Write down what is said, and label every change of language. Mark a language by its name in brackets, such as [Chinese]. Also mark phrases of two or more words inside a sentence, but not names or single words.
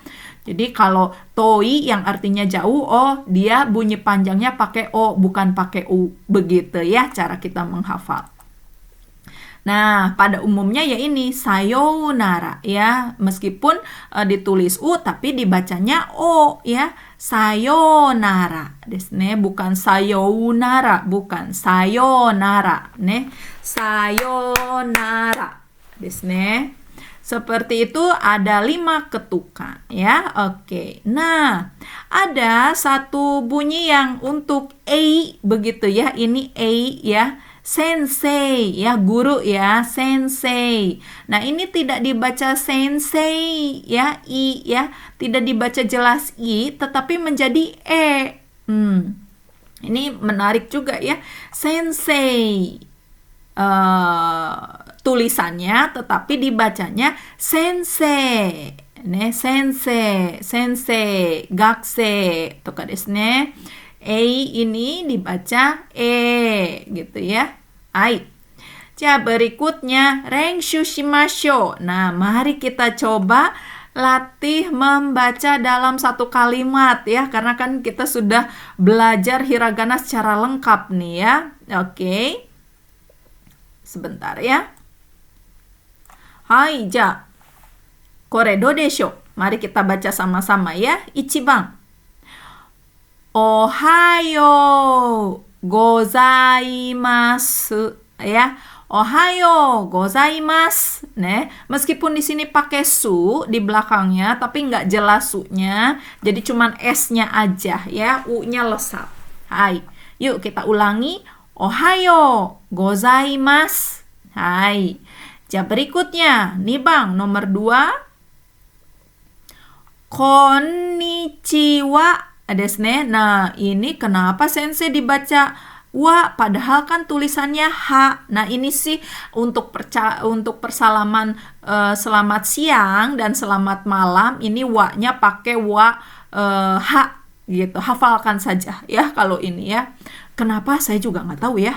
[Indonesian] Jadi kalau toi yang artinya jauh, oh dia bunyi panjangnya pakai O bukan pakai U. Begitu ya cara kita menghafal. Nah, pada umumnya ya ini sayonara ya, meskipun ditulis U tapi dibacanya O ya, [Japanese] さようならですね, bukan さようなら, bukan さようならね, さようならですね. [Indonesian] Seperti itu, ada 5 ketukan ya. Oke. Nah, ada satu bunyi yang untuk ei begitu ya. Ini ei ya. Sensei ya, guru ya, sensei. Nah, ini tidak dibaca sensei ya, i ya. Tidak dibaca jelas i, tetapi menjadi e. Ini menarik juga ya. Sensei. Tulisannya tetapi dibacanya sensei. [Japanese] ね、先生、先生、学生、とかですね. [Indonesian] Ei ini dibaca e gitu ya. Hai. [Japanese] Berikutnya 練習しましょう. [Indonesian] Nah, mari kita coba latih membaca dalam satu kalimat ya, karena kan kita sudah belajar hiragana secara lengkap nih ya. Oke. Sebentar ya. Hai, [Japanese] これどうでしょう? [Indonesian] Mari kita baca sama-sama ya. Ichiban. [Japanese] おはようございます ya. おはようございます. [Indonesian] Ne, meskipun di sini pakai su di belakangnya tapi nggak jelas su-nya. Jadi cuman S-nya aja ya, U-nya lesap. Hai. Yuk kita ulangi. [Japanese] おはようございます. [Indonesian] Hai. Berikutnya, nih Bang, nomor 2. [Japanese] こんにちはですね. [Indonesian] Nah, ini kenapa sensei dibaca wa padahal kan tulisannya ha. Nah, ini sih untuk persalaman selamat siang dan selamat malam, ini wa-nya pakai wa ha gitu. Hafalkan saja ya kalau ini ya. Kenapa saya juga nggak tahu ya.